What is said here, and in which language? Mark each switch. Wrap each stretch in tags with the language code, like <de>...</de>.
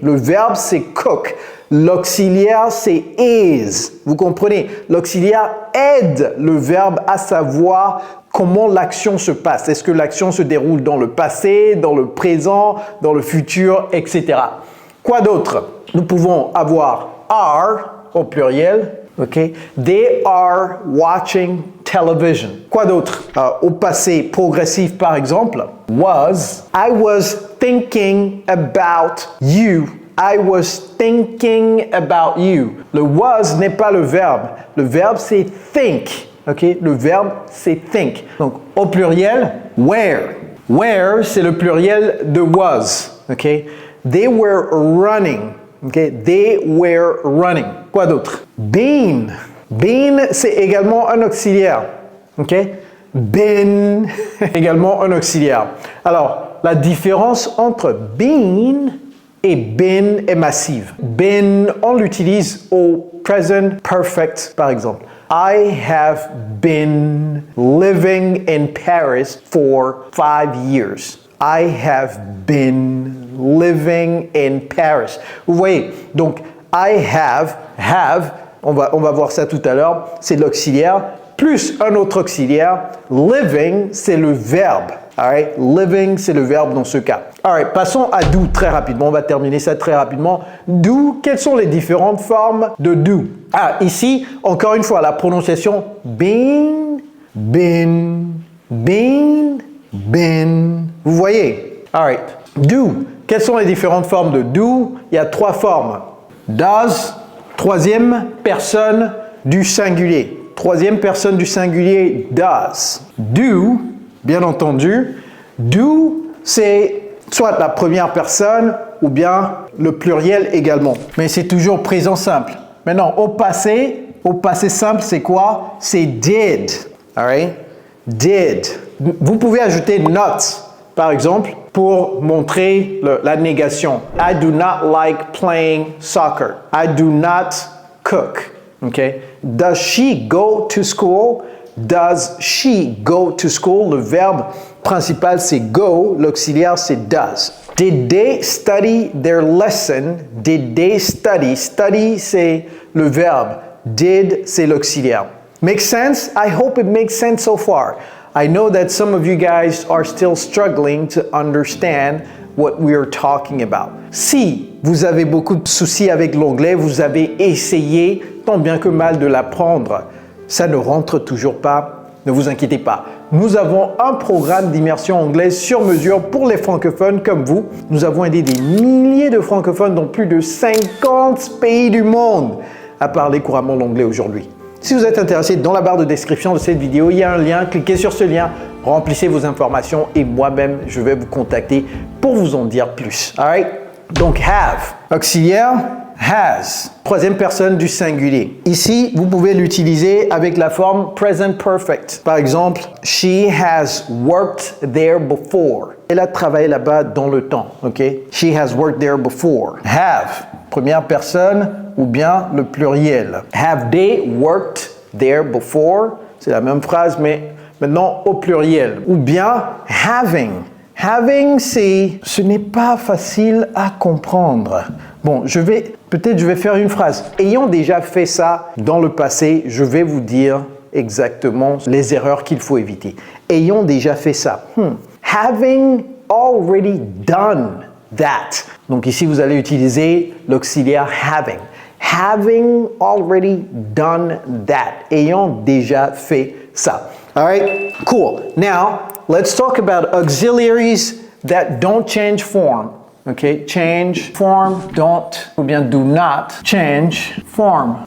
<fr>Le verbe, c'est cook. L'auxiliaire, c'est is. Vous comprenez? L'auxiliaire aide le verbe à savoir comment l'action se passe. Est-ce que l'action se déroule dans le passé, dans le présent, dans le futur, etc. Quoi d'autre? Nous pouvons avoir are au pluriel. Okay?</fr> <en>They are watching television.</en> <fr>Quoi d'autre? Au passé progressif, par exemple, was.</fr> <en>I was thinking about you. I was thinking about you.</en> <fr>Le was n'est pas le verbe. Le verbe, c'est think. Okay? Le verbe, c'est think. Donc, au pluriel, where. Where, c'est le pluriel de was.</fr> <en>Okay? They were running. Okay? They were running.</en> <fr>Quoi d'autre?</fr> <en>Been.</en> <fr>Been, c'est également un auxiliaire. Okay? Been, également un auxiliaire. Alors, la différence entre been et been est massive. Been, on l'utilise au present perfect, par exemple.</fr> <en>I have been living in Paris for 5 years. I have been living in Paris.</en> <fr>Vous voyez, donc I have, on va voir ça tout à l'heure, c'est l'auxiliaire, plus un autre auxiliaire. Living, c'est le verbe.</fr> <en>All right?</en> <fr>Living, c'est le verbe dans ce cas.</fr> <en>All right,</en> <fr>passons à do très rapidement. On va terminer ça très rapidement. Do, quelles sont les différentes formes de do? Ah, ici, encore une fois, la prononciation been, been, been, been. Vous voyez? All right. Do. Quelles sont les différentes formes de do? Il y a 3 formes. Does, troisième personne du singulier. Troisième personne du singulier, does. Do, bien entendu, do, c'est soit la première personne ou bien le pluriel également. Mais c'est toujours présent simple. Maintenant, au passé simple, c'est quoi? C'est did. All right? Did. Vous pouvez ajouter not, par exemple, pour montrer la négation.</fr> <en>I do not like playing soccer. I do not cook. Okay? Does she go to school? Does she go to school?</en> <fr>Le verbe principal, c'est go. L'auxiliaire, c'est does.</fr> <en>Did they study their lesson? Did they study? Study,</en> <fr>c'est le verbe. Did, c'est l'auxiliaire.</fr> <en>Make sense? I hope it makes sense so far. I know that some of you guys are still struggling to understand what we are talking about.</en> <fr>Si vous avez beaucoup de soucis avec l'anglais, vous avez essayé tant bien que mal de l'apprendre, ça ne rentre toujours pas, ne vous inquiétez pas. Nous avons un programme d'immersion anglaise sur mesure pour les francophones comme vous. Nous avons aidé des milliers de francophones dans plus de 50 pays du monde à parler couramment l'anglais aujourd'hui. Si vous êtes intéressé, dans la barre de description de cette vidéo, il y a un lien. Cliquez sur ce lien, remplissez vos informations et moi-même, je vais vous contacter pour vous en dire plus.</fr> <en>Alright?</en> <fr>Donc, have, auxiliaire, has, troisième personne du singulier. Ici, vous pouvez l'utiliser avec la forme present perfect. Par exemple,</fr> <en>she has worked there before.</en> <fr>Elle a travaillé là-bas dans le temps, ok?</fr> <en>She has worked there before.</en> <fr>Have, première personne ou bien le pluriel.</fr> <en>Have they worked there before?</en> <fr>C'est la même phrase, mais maintenant au pluriel. Ou bien having. Having, ce n'est pas facile à comprendre. Bon, je vais faire une phrase. Ayant déjà fait ça dans le passé, je vais vous dire exactement les erreurs qu'il faut éviter. Ayant déjà fait ça.</fr> <en>Having already done that.</en> <fr>Donc ici, vous allez utiliser l'auxiliaire having.</fr> <en>Having already done that.</en> <fr>Ayant déjà fait ça.</fr> <en>All right, cool. Now, let's talk about auxiliaries that don't change form. Okay, change form, don't,</en> <fr>ou bien</fr> <en>do not change form.</en>